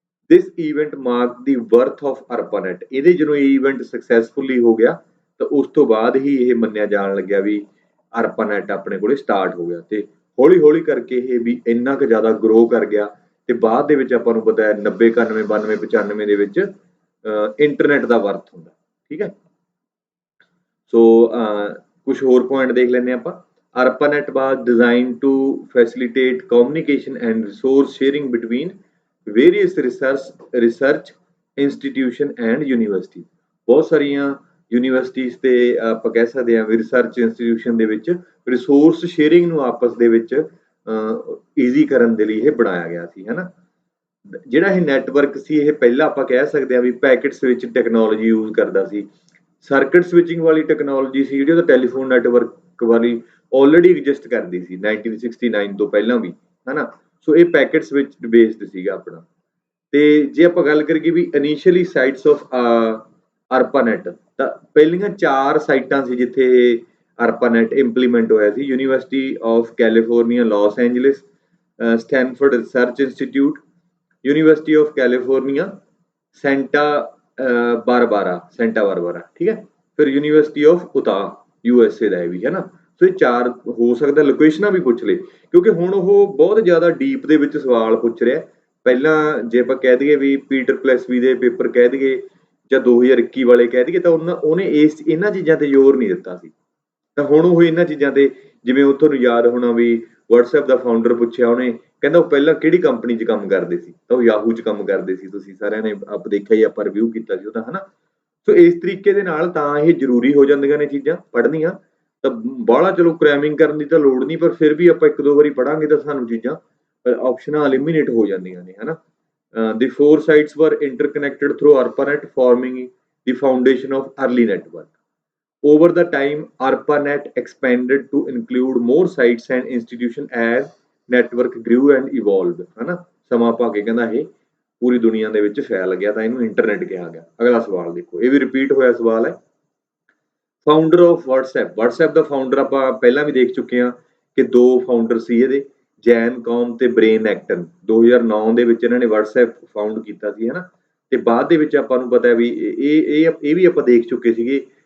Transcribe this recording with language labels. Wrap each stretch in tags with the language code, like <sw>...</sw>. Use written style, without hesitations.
<en>This event mark the birth of ARPANET।</en> <pa>ਇਹਦੇ ਜਦੋਂ ਇਹ ਇਵੈਂਟ ਸਕਸੈਸਫੁਲੀ ਹੋ ਗਿਆ ਤਾਂ ਉਸ ਤੋਂ ਬਾਅਦ ਹੀ ਇਹ ਮੰਨਿਆ ਜਾਣ ਲੱਗਿਆ ਵੀ ARPANET ਆਪਣੇ ਕੋਲੇ ਸਟਾਰਟ ਹੋ ਗਿਆ, ਤੇ ਹੌਲੀ ਹੌਲੀ ਕਰਕੇ ਇਹ ਵੀ ਇੰਨਾ ਕੁ ਜ਼ਿਆਦਾ ਗਰੋ ਕਰ ਗਿਆ। ਤੇ ਬਾਅਦ ਦੇ ਵਿੱਚ ਆਪਾਂ ਨੂੰ ਪਤਾ ਹੈ 90, 91, 92, 95 ਦੇ ਵਿੱਚ ਇੰਟਰਨੈਟ ਦਾ ਵਰਥ ਹੁੰਦਾ, ਠੀਕ ਹੈ। ਸੋ ਕੁਝ ਹੋਰ ਪੁਆਇੰਟ ਦੇਖ ਲੈਂਦੇ ਆਪਾਂ।</pa> <en>ARPANET was designed to facilitate communication and resource sharing between various research institution and university।</en> <pa>ਬਹੁਤ ਸਾਰੀਆਂ ਯੂਨੀਵਰਸਿਟੀਜ਼ ਤੇ ਆਪਾਂ ਕਹਿ ਸਕਦੇ ਹਾਂ ਵੀ ਰਿਸਰਚ ਇੰਸਟੀਟਿਊਸ਼ਨ ਦੇ ਵਿੱਚ ਰਿਸੋਰਸ ਸ਼ੇਅਰਿੰਗ ਨੂੰ ਆਪਸ ਦੇ ਵਿੱਚ ਈਜ਼ੀ ਕਰਨ ਦੇ ਲਈ ਇਹ ਬਣਾਇਆ ਗਿਆ ਸੀ ਹੈ ਨਾ। ਜਿਹੜਾ ਇਹ ਨੈਟਵਰਕ ਸੀ, ਇਹ ਪਹਿਲਾਂ ਆਪਾਂ ਕਹਿ ਸਕਦੇ ਹਾਂ ਵੀ ਪੈਕੇਟ ਸਵਿਚ ਟੈਕਨੋਲੋਜੀ ਯੂਜ਼ ਕਰਦਾ ਸੀ। ਸਰਕਟ ਸਵਿਚਿੰਗ ਵਾਲੀ ਟੈਕਨੋਲੋਜੀ ਸੀ ਜਿਹੜੀ, ਉਹ ਟੈਲੀਫੋਨ ਨੈਟਵਰਕ ਵਾਲੀ ਆਲਰੇਡੀ ਐਗਜ਼ਿਸਟ ਕਰਦੀ ਸੀ 1969 ਤੋਂ ਪਹਿਲਾਂ ਵੀ ਹੈ ਨਾ। ਸੋ ਇਹ ਪੈਕੇਟ ਸਵਿਚ ਬੇਸਡ ਸੀਗਾ ਆਪਣਾ। ਤੇ ਜੇ ਆਪਾਂ ਗੱਲ ਕਰੀਏ ਵੀ ਇਨੀਸ਼ੀਅਲੀ ਸਾਈਟਸ ਆਫ ARPANET, ਤਾਂ ਪਹਿਲੀਆਂ 4 ਸਾਈਟਾਂ ਸੀ ਜਿੱਥੇ ARPANET ਇੰਪਲੀਮੈਂਟ ਹੋਇਆ ਸੀ।</pa> <en>university of California Los Angeles, Stanford research institute, university of California Santa Barbara,</en> <hi>ठीक है।</hi> <en>फिर university of Utah USA</en> <pa>ਦਾ ਵੀ ਹੈ ਨਾ। ਸੋ ਇਹ ਚਾਰ ਹੋ ਸਕਦਾ ਲੋਕੇਸ਼ਨਾਂ ਵੀ ਪੁੱਛ ਲੇ, ਕਿਉਂਕਿ ਹੁਣ ਉਹ ਬਹੁਤ ਜ਼ਿਆਦਾ ਡੀਪ ਦੇ ਵਿੱਚ ਸਵਾਲ ਪੁੱਛ ਰਿਹਾ। ਪਹਿਲਾਂ ਜੇ ਆਪਾਂ ਕਹਿ ਦਈਏ ਵੀ ਪੀਟਰ ਪਲੈਸਵੀ ਦੇ ਪੇਪਰ ਕਹਿ ਦਈਏ ਜਾਂ 2021 ਵਾਲੇ ਕਹਿ ਦਈਏ ਤਾਂ ਉਹਨੇ ਇਹਨਾਂ ਚੀਜ਼ਾਂ ਤੇ ਜ਼ੋਰ ਨਹੀਂ ਦਿੱਤਾ ਸੀ। ਤਾਂ ਹੁਣ ਉਹ ਇਹਨਾਂ ਚੀਜ਼ਾਂ ਤੇ, ਜਿਵੇਂ ਉਹ ਤੁਹਾਨੂੰ ਯਾਦ ਹੋਣਾ ਵੀ WhatsApp ਦਾ ਫਾਊਂਡਰ ਪੁੱਛਿਆ ਉਹਨੇ, ਕਹਿੰਦਾ ਉਹ ਪਹਿਲਾਂ ਕਿਹੜੀ ਕੰਪਨੀ 'ਚ ਕੰਮ ਕਰਦੇ ਸੀ, ਤਾਂ ਉਹ ਯਾਹੂ 'ਚ ਕੰਮ ਕਰਦੇ ਸੀ। ਤੁਸੀਂ ਸਾਰਿਆਂ ਨੇ ਆਪ ਦੇਖਿਆ ਹੀ, ਆਪਾਂ ਰਿਵਿਊ ਕੀਤਾ ਸੀ ਉਹਦਾ, ਹਨਾ। ਸੋ ਇਸ ਤਰੀਕੇ ਦੇ ਨਾਲ ਤਾਂ ਇਹ ਜ਼ਰੂਰੀ ਹੋ ਜਾਂਦੀਆਂ ਨੇ ਚੀਜ਼ਾਂ ਪੜ੍ਹਨੀਆਂ। ਤਾਂ ਬਾਹਲਾ ਚਲੋ ਕ੍ਰੈਮਿੰਗ ਕਰਨ ਦੀ ਤਾਂ ਲੋੜ ਨਹੀਂ, ਪਰ ਫਿਰ ਵੀ ਆਪਾਂ ਇੱਕ ਦੋ ਵਾਰੀ ਪੜ੍ਹਾਂਗੇ ਤਾਂ ਸਾਨੂੰ ਚੀਜ਼ਾਂ ਆਪਸ਼ਨਾਂ ਐਲੀਮੀਨੇਟ ਹੋ ਜਾਂਦੀਆਂ ਨੇ, ਹਨਾ।</pa> <en>The four sites were interconnected through ARPANET, forming the foundation of early network. Over the time, ARPANET expanded to include more sites and institutions as network grew and evolved,</en> <hi>है ना।</hi> <pa>ਸਮਾਂ ਪਾ ਕੇ ਕਹਿੰਦਾ ਇਹ ਪੂਰੀ ਦੁਨੀਆ ਦੇ ਵਿੱਚ ਫੈਲ ਗਿਆ ਤਾਂ ਇਹਨੂੰ ਇੰਟਰਨੈਟ ਕਿਹਾ ਗਿਆ। ਅਗਲਾ ਸਵਾਲ ਦੇਖੋ, ਇਹ ਵੀ ਰਿਪੀਟ ਹੋਇਆ ਸਵਾਲ ਹੈ। Founder of WhatsApp ਦਾ founder ਆਪਾਂ ਪਹਿਲਾਂ ਵੀ ਦੇਖ ਚੁੱਕੇ ਹਾਂ ਕਿ ਦੋ ਫਾਊਂਡਰ ਸੀ ਇਹਦੇ, ਜੈਨ ਕੌਮ ਤੇ ਬ੍ਰੇਨ ਐਕਟਨ। 2009 ਦੇ ਵਿੱਚ ਇਹਨਾਂ ਨੇ WhatsApp ਫਾਊਂਡ ਕੀਤਾ ਸੀ, ਹਨਾ। ਤੇ ਬਾਅਦ ਦੇ ਵਿੱਚ ਆਪਾਂ ਨੂੰ ਪਤਾ ਵੀ ਇਹ ਵੀ ਆਪਾਂ ਦੇਖ ਚੁੱਕੇ ਸੀਗੇ।</pa>